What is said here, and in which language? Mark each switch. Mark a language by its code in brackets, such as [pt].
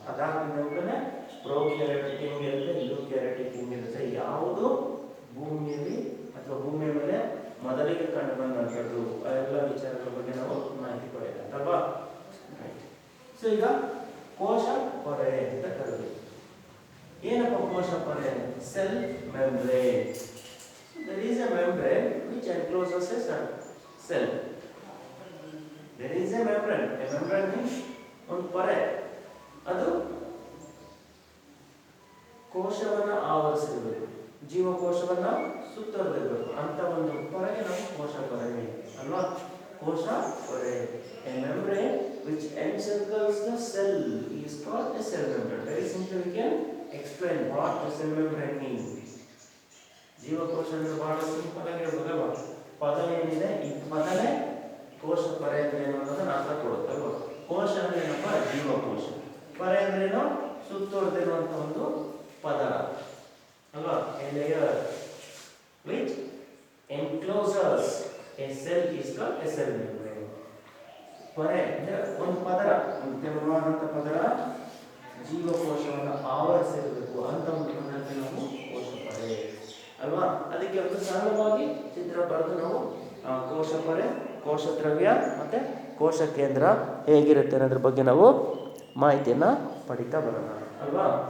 [kn] ಅದಾದ್ಮೇಲೆ ಪ್ರೊಕ್ಯಾರಿಯೋಟಿಕ್ ಹೆಂಗಿರುತ್ತೆ, ಯೂಕ್ಯಾರಿಯೋಟಿಕ್ ಹೆಂಗಿರುತ್ತೆ, ಯಾವುದು ಭೂಮಿಯಲ್ಲಿ ಅಥವಾ ಭೂಮಿಯ ಮೇಲೆ ಮೊದಲಿಗೆ ಕಂಡು ಬಂದಂಥದ್ದು, ಆ ಎಲ್ಲ ವಿಚಾರಗಳ ಬಗ್ಗೆ ನಾವು ಮಾಹಿತಿ ಪಡೆಯಲ್ವಾ. ಸೊ ಈಗ ಕೋಶ ಪೊರೆ ಅಂತ ಕರೆದು, ಏನಪ್ಪ ಕೋಶ ಪೊರೆ? Cell membrane. [en] There is a membrane which encloses a cell. There is a membrane. A membrane means [kn] ಒಂದು ಪೊರೆ, ಅದು ಕೋಶವನ್ನ ಆವರಿಸಿರಬೇಕು, ಜೀವಕೋಶವನ್ನ ಸುತ್ತುವರೆದಿರಬೇಕು ಅಂತ ಒಂದು ಪೊರೆಗೆ ನಾವು ಕೋಶ ಪೊರೆ ಅಲ್ವಾ. [en] ಕೋಶ ಪೊರೆ, a membrane which encircles the cell is called a cell membrane. Very simply we can explain what a cell membrane means. [kn] ಜೀವಕೋಶ ಅಂದ್ರೆ ಬಹಳ ಸಿಂಪಲ್ ಆಗಿ ಹೇಳ್ಬೋದಲ್ವಾ. ಪದ ಏನಿದೆ, ಈ ಪದನೇ ಕೋಶ ಪೊರೆ ಅಂದ್ರೆ ಏನು ಅನ್ನೋದನ್ನ ಅರ್ಥ ಕೊಡುತ್ತಲ್ವ. ಕೋಶ ಅಂದ್ರೆ ಏನಪ್ಪ? ಜೀವಕೋಶ. ಪೊರೆ ಅಂದ್ರೇನು? ಸುತ್ತುವರೆದಿರುವಂತ ಒಂದು ಪದರ ಅಲ್ವಾ. [en] A layer which encloses a cell is called a cell membrane. [kn] ಪೊರೆ ಅಂದ್ರೆ ಒಂದು ಪದರ, ಒಂದು ತೆಳುವಾದಂತ ಪದರ ಜೀವಕೋಶವನ್ನು ಆವರಿಸಿರಬೇಕು ಅಂತ ಒಂದು ಪದಕ್ಕೆ ನಾವು ಕೋಶ ಪೊರೆ ಅಲ್ವಾ. ಅದಕ್ಕೆ ಒಂದು ಸರಳವಾಗಿ ಚಿತ್ರ ಬರೆದು ನಾವು ಕೋಶ ಪೊರೆ, ಕೋಶ ದ್ರವ್ಯ ಮತ್ತೆ ಕೋಶ ಕೇಂದ್ರ ಹೇಗಿರುತ್ತೆ ಅನ್ನೋದ್ರ ಬಗ್ಗೆ ನಾವು ಮಾಹಿತಿಯನ್ನ ಪಡಿತಾ ಬರೋಣ ಅಲ್ವಾ.